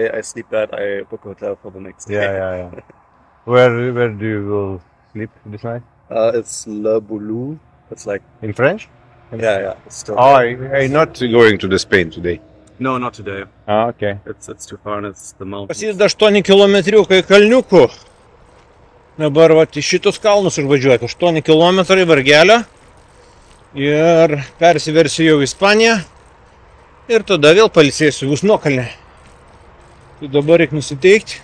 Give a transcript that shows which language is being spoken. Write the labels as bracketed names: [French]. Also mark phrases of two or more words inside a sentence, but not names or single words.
[English] I sleep bad, I book a hotel for the next day. yeah. Where do you go sleep this night? It's Le Boulou. It's like In French? yeah. It's still Oh, I'm not going to the Spain today. No, not today. Okay. It's too far and it's the mountains. [Lithuanian] Pasideda 8 kilometriukai kalniukų. Dabar vat į šitus kalnus užvažiuoti. 8 kilometrai vargelio. Ir persiversiu jau į Ispaniją. Ir tada vėl pailsėsiu Usnokalnę. Tai dabar reikia nusiteikti.